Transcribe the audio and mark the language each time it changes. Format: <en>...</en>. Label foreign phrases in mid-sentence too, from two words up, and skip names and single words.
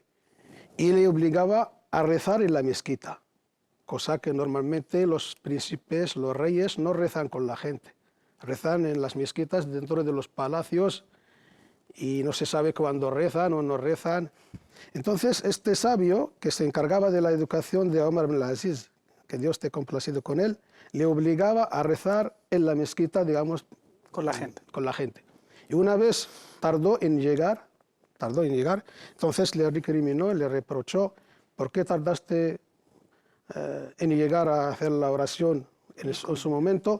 <es>Y le obligaba a rezar en la mezquita, cosa que normalmente los príncipes, los reyes, no rezan con la gente. Rezan en las mezquitas dentro de los palacios y no se sabe cuándo rezan o no rezan. Entonces, este sabio, que se encargaba de la educación de Umar ibn al-Aziz, que Dios esté complacido con él, le obligaba a rezar en la mezquita, digamos, con la gente. Y una vez tardó en llegar, entonces le recriminó, le reprochó, ¿por qué tardaste en llegar a hacer la oración en su momento?</es>